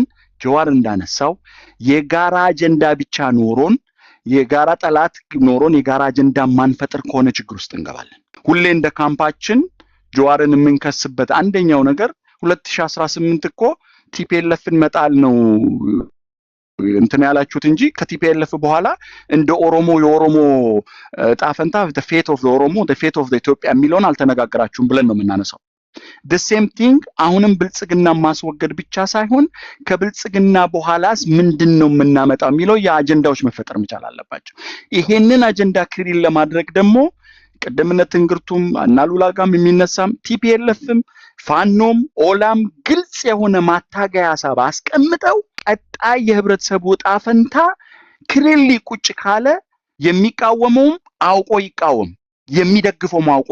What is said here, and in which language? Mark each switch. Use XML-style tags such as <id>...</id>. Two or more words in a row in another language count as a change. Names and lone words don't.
<am>ጀዋር እንዳነሳው የጋራ አጀንዳ ብቻ ኖሮን የጋራ ጠላት ኖሮን የጋራ አጀንዳ ማንፈጥር ከሆነ ችግር ውስጥ እንገባለን። ሁሌ እንደ ካምፓችን ጀዋርን የምንከስበት አንደኛው ነገር 2018 እኮ ቲፒኤልኤፍን መጣል ነው እንትን ያላችሁት እንጂ ከቲፒኤልኤፍ በኋላ እንደ ኦሮሞ የኦሮሞ ጣፈንታ</am> <en>the fate of the</en> <am>ኦሮሞ</am> <en>the fate of the</en> <am>ኢትዮጵያ የሚለውን አልተነጋገራችሁም ብለን ነው የምናነሳው።</am> <en>the same thing</en> <am>አሁንም ብልጽግና ማስወገድ ብቻ ሳይሆን ከብልጽግና በኋላስ ምንድነው የምናመጣው የሚለው የአጀንዳዎች መፈጠር መቻል አለባቸው። ይሄንን አጀንዳ ክሊር ለማድረግ ደግሞ ቀደምነት እንግርቱም አናሉላጋም የሚነሳም ቲፒኤልኤፍም ፋኖም ኦላም ግልጽ የሆነ ማታገያ ሐሳብ አስቀምጠው ቀጣይ የህብረተሰቡ ጣፈንታ ክሊርሊ ቁጭ ካለ የሚቃወመው አውቆ ይቃወም የሚደግፈው አውቆ</am>